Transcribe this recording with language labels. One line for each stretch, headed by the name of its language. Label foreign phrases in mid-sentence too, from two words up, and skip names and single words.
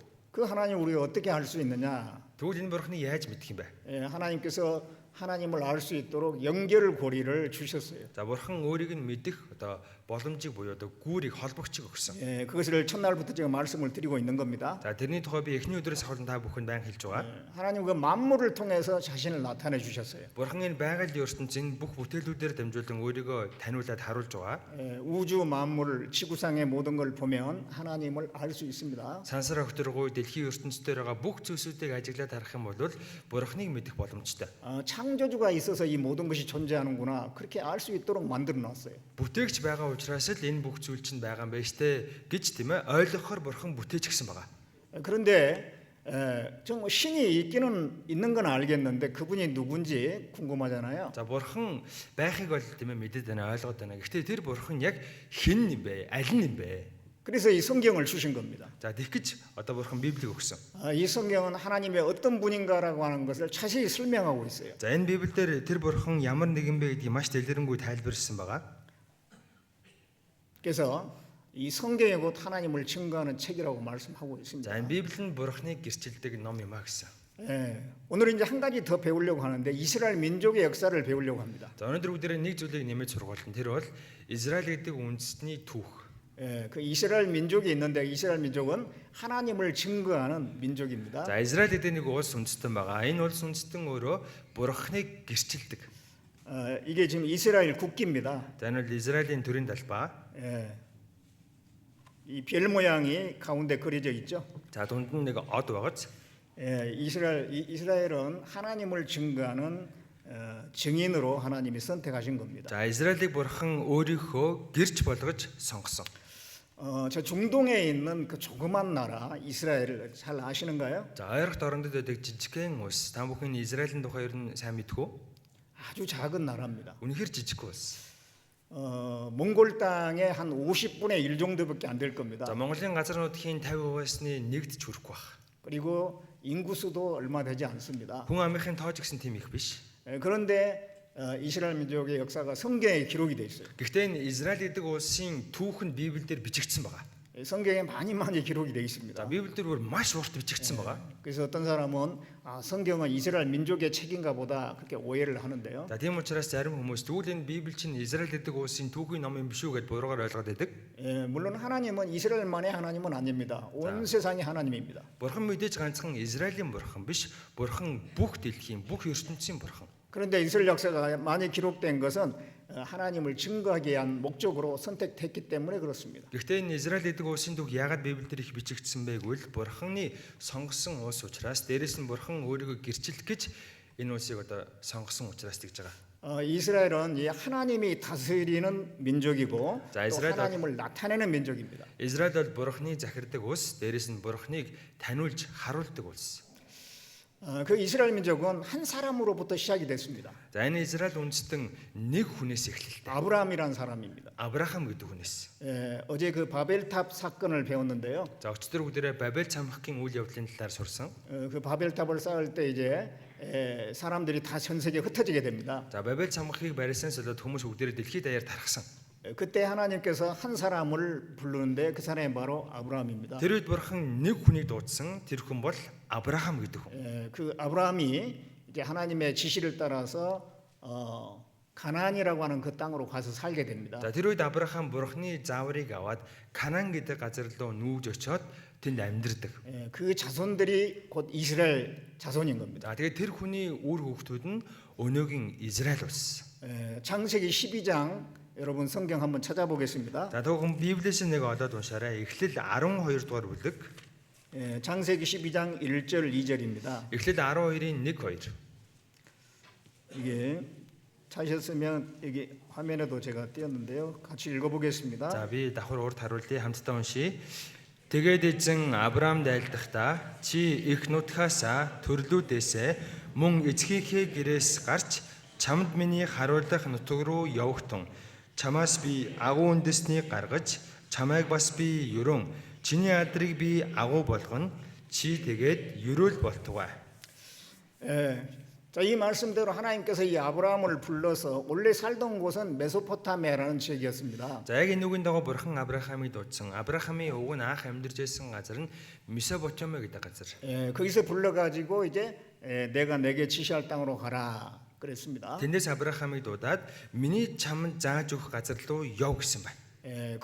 Korean: 그 하나님 우리가 어떻게 알 수 있느냐?
Mongolian: Тэгвэл энэ бурханы яаж мэдэх юм бэ?
Korean: 하나님께서 하나님을 알 수 있도록 연결고리를 주셨어요.
Mongolian: За бурхан өөрийг нь мэдэх одоо боломжийг буюу одоо гүүрийг холбогчийг өгсөн.
Korean: 그것을 첫날부터 제가 말씀을 드리고 있는 겁니다.
Mongolian: За тэрний тухай би эхний өдрөөс хойш та бүхэнд байн хэлж байгаа.
Korean: 하나님 그 만물을 통해서 자신을 나타내 주셨어요.
Mongolian: Бурхан энэ байгаль ертөнцийн бүх бүтээлүүдээр дамжуулан өөрийгөө таниулаад харуулж байгаа.
Korean: 우주 만물, 지구상의 모든 걸 보면 하나님을 알 수 있습니다.
Mongolian: Сансар охторгуй дэлхийн ертөнцийн байгаа бүх зүйлсүүдийг ажиглаад харах юм бол бурханыг мэдэх боломжтой.
Korean: 창조주가 있어서 이 모든 것이 존재하는구나 그렇게 알 수 있도록 만들어 놨어요.
Mongolian: Бүтээгч байгаа учраас л энэ бүх зүйл чинь байгаа юм байна штэ гэж тийм ээ ойлгохоор бурхан бүтээч гэсэн байгаа.
Korean: 그런데 좀 신이 있기는 있는 건 알겠는데 그분이 누군지 궁금하잖아요.
Mongolian: За бурхан байхыг бол тийм ээ мэдээд байна ойлгоод байна. Гэхдээ тэр бурхан яг хэн юм бэ? Аль нь юм бэ?
Korean: 그래서 이 성경을 주신 겁니다.
Mongolian: За тэгэх гэж одоо бурхан Библийг өгсөн.
Korean: 이 성경은 하나님의 어떤 분인가라고 하는 것을 자세히 설명하고 있어요.
Mongolian: За энэ Библиэлд тэр бурхан ямар нэгэн бэ гэдгийг маш дэлгэрэнгүй тайлбарлсан байгаа.
Korean: 그래서 이 성경이 곧 하나님을 증거하는 책이라고 말씀하고 있습니다.
Mongolian: За энэ Библи нь бурханыг гэрчилдэг ном юм а гэсэн.
Korean: 오늘은 이제 한 가지 더 배우려고 하는데 이스라엘 민족의 역사를 배우려고 합니다.
Mongolian: За өнөөдөр бүгдээрээ нэг зүйлийг нэмэж сургуулна. Тэр бол Израиль гэдэг үндэстний түүх.
Korean: 그 이스라엘 민족이 있는데 이스라엘 민족은 하나님을 증거하는 민족입니다.
Mongolian: За Израиль гэдэг нэг улс үндэстэн байгаа. Энэ улс үндэстэн өөрөө бурханыг гэрчилдэг.
Korean: 이게 지금 이스라엘 국기입니다.
Mongolian: За энэ бол Израилийн төрийн талбай.
Korean: 이 별 모양이 가운데 그려져 있죠.
Mongolian: За дунд нь нэг од байгааз.
Korean: 이스라엘은 하나님을 증거하는 증인으로 하나님이 선택하신 겁니다.
Mongolian: За Израилийг бурхан өөрийнхөө гэрч болгож сонгосон.
Korean: 저 중동에 있는 그 조그만 나라 이스라엘을 잘 아시는가요?
Mongolian: За ойрогт орондод байдаг жижигхэн улс. Та бүхэн Израилийн тухай ер нь сайн мэдэх үү?
Korean: 아주 작은 나라입니다.
Mongolian: Үнэхээр жижиг улс.
Korean: 몽골 땅의 한 50분의 1 정도밖에 안 될 겁니다.
Mongolian: За Монголын газар нутгийн 50%-ны нэгд ч хүрэхгүй байх.
Korean: 그리고 인구 수도 얼마 되지 않습니다.
Mongolian: Хүн амынхын тоо ч гэсэн тийм их биш.
Korean: 그런데 이스라엘 민족의 역사가 성경에 기록이 돼 있어요.
Mongolian: Гэхдээ энэ Израиль гэдэг улсын түүх нь Библиэлд бичигдсэн байгаа.
Korean: 성경에 많이 기록이 돼 있습니다.
Mongolian: За Библиэлд бүр маш урт бичигдсэн байгаа.
Korean: 그래서 어떤 사람은 성경은 이스라엘 민족의 책인가 보다 그렇게 오해를 하는데요.
Mongolian: За тийм учраас зарим хүмүүс тэгвэл энэ Библи чинь Израиль гэдэг улсын түүхийн ном юм биш үү гэж буруугаар ойлгоод байдаг.
Korean: 물론 하나님은 이스라엘만의 하나님은 아닙니다. 온 세상의 하나님입니다.
Mongolian: Бурхан мэдээж ганцхан Израилийн бурхан биш. Бурхан бүх дэлхийн, бүх ертөнцийн бурхан.
Korean: 그런데 이스라엘 역사가 많이 기록된 것은 하나님을 증거하기 위한 목적으로 선택했기 때문에 그렇습니다.
Mongolian: Гэхдээ энэ Израиль гэдэг улсын түүх яагаад Библиэлд их бичигдсэн бэ гэвэл бурханы сонгосон улс учраас дээрэс нь бурхан өөрийгөө гэрчилэх гэж энэ улсыг одоо сонгосон учраас тэгж байгаа.
Korean: 이스라엘은 이 하나님이 다스리는 민족이고 자, 또 이스라엘 하나님을 나타내는 민족입니다.
Mongolian: Израиль бол бурханы захирдаг улс, дээрэс нь бурханыг таниулж харуулдаг улс.
Korean: 그 이스라엘 민족은 한 사람으로부터 시작이 됐습니다.
Mongolian: За энэ Израиль үндэстэн нэг хүнээс эхэллээ.
Korean: 아브라함이란 사람입니다.
Mongolian: Авраам гэдэг хүнээс.
Korean: 어제 그 바벨탑 사건을 배웠는데요.
Mongolian: За өчтөр бүгдээрээ Бабел цамхгийн үйл явдлын талаар сурсан.
Korean: 그 바벨탑을 쌓을 때 이제 사람들이 다 전 세계에 흩어지게 됩니다.
Mongolian: За Бабел цамхыг барьсан солиод хүмүүс бүгдээрээ дэлхийд даяар тархсан.
Korean: 그때 하나님께서 한 사람을 부르는데 그 사람이 바로 아브라함입니다.
Mongolian: Тэр үед бурхан нэг хүнийг дуудсан. Тэр хүн бол Авраам гэдэг хүн.
Korean: 그 아브라함이 이제 하나님의 지시를 따라서 가나안이라고 하는 그 땅으로 가서 살게 됩니다.
Mongolian: За тэр үед Авраам бурханы зааврыг аваад Канаан гэдэг газар руу нүүж очиод тэнд амьдардаг.
Korean: 그 자손들이 곧 이스라엘 자손인 겁니다.
Mongolian: За тэгээд тэр хүний үр хүүхдүүд нь өнөөгийн Израиль улс.
Korean: 창세기 12장 여러분 성경 한번 찾아보겠습니다.
Mongolian: За түүхэн Библиэс нэг олоод уншаарай. Эхлэл 12 дугаар бүлэг.
Korean: 창세기 12장 1절 2절입니다.
Mongolian: Эхлэл 12-ийн 1 2.
Korean: 이게 찾으셨으면 여기 화면에도 제가 띄었는데요. 같이 읽어보겠습니다.
Mongolian: За би давхар урд харуулъя хамтдаа уншия. Тэгээд эзэн Авраам дайлдахдаа чи их нутгаасаа төрлүүдээсээ мөн эцгийнхээ гэрээс гарч чамд миний харуулах нутаг руу явахтун. Чамаас би агуу үндэснийг гаргаж чамайг бас би ерөн чиний адрыг би агуу болгоно. Чи тэгээд ерөөл болтугай.
Korean: 자, 이 말씀대로 하나님께서 이 아브라함을 불러서 원래 살던 곳은 메소포타미아라는 지역이었습니다.
Mongolian: За яг энэ үгийн дагуу бурхан Авраамыг дуудсан. Авраамын өвгөө анх амьдарч байсан газар нь Месопотами гэдэг газар.
Korean: 거기서 불러가지고 이제 내가 내게 지시할 땅으로 가라 그랬습니다.
Mongolian: Тэндээс Авраамыг дуудаад миний чамд зааж өгөх газар руу яв гэсэн байна.